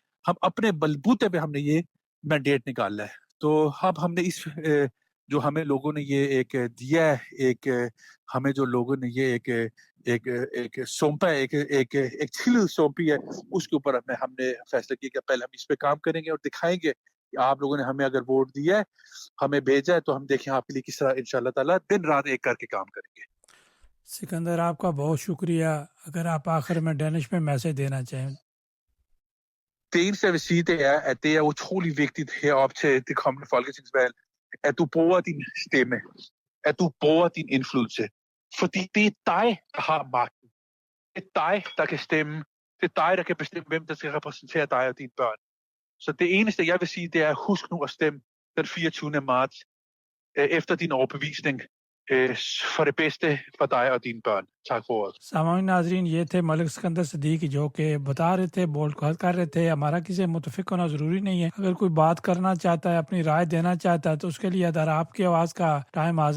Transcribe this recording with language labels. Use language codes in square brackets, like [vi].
[ur] ہم اپنے بلبوتے پہ ہم نے یہ مینڈیٹ نکالا ہے. تو اب ہم نے اس جو ہمیں لوگوں نے یہ ایک دیا ہے, ایک ہمیں جو لوگوں نے یہ ایک سونپا ہے, ایک چھل سونپی ہے, اس کے اوپر ہم نے فیصلہ کیا کہ پہلے ہم اس پہ کام کریں گے اور دکھائیں گے کہ آپ لوگوں نے ہمیں اگر ووٹ دیا ہے, ہمیں بھیجا ہے, تو ہم دیکھیں آپ کے لیے کس طرح انشاءاللہ تعالیٰ دن رات ایک کر کے کام کریں گے. سکندر, آپ کا بہت شکریہ. اگر آپ آخر میں ڈینش میں میسج دینا چاہیں. [da] Det eneste, jeg vil sige, det er, at det er utrolig vigtigt herop til det kommende folketingsvalg, at du bruger din stemme, at du bruger din indflydelse. Fordi det er dig, der har magten. Det er dig, der kan stemme. Det er dig, der kan bestemme, hvem der skal repræsentere dig og dine børn. Så det eneste, jeg vil sige, det er, husk nu at stemme den 24. marts efter din overbevisning for det bedste for dig og dine børn. Tak for ordet. [ur] سامعین ناظرین, یہ تھے ملک سکندر صدیق, جو کہ بتا رہے تھے, بول کر رہے تھے. ہمارا کسی متفق ہونا ضروری نہیں ہے. اگر کوئی بات کرنا چاہتا ہے, اپنی رائے دینا چاہتا ہے, تو اس کے لیے اگر آپ کی آواز کا ٹائم حاضر